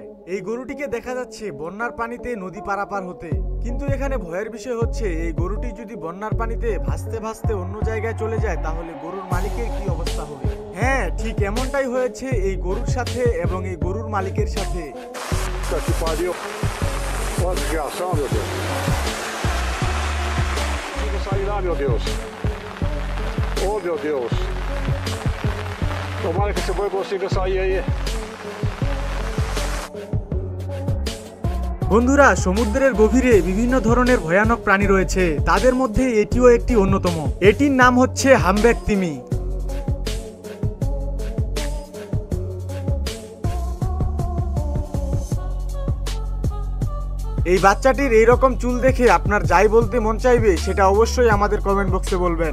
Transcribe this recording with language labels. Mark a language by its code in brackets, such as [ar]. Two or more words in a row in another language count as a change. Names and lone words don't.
[bn] এই গরুটিকে দেখা যাচ্ছে বন্যার পানিতে নদী পারাপার হতে, কিন্তু এখানে ভয়ের বিষয় হচ্ছে এই গরুটি যদি বন্যার পানিতে ভাসতে ভাসতে অন্য জায়গায় চলে যায় তাহলে গরুর মালিকের কি অবস্থা হবে? হ্যাঁ, ঠিক এমনটাই হয়েছে এই গরুর সাথে এবং এই গরুর মালিকের সাথে। [pt] Oh meu Deus. Tomara que esse boi consiga sair aí. [bn] বন্ধুরা, সমুদ্রের গভীরে বিভিন্ন ধরনের ভয়ানক প্রাণী রয়েছে, তাদের মধ্যে এটিও একটি অন্যতম। এটির নাম হচ্ছে হামব্যাক তিমি। এই বাচ্চাটির এইরকম চুল দেখে আপনার যাই বলতে মন চাইবে সেটা অবশ্যই আমাদের [en] comment box [bn] বলবেন।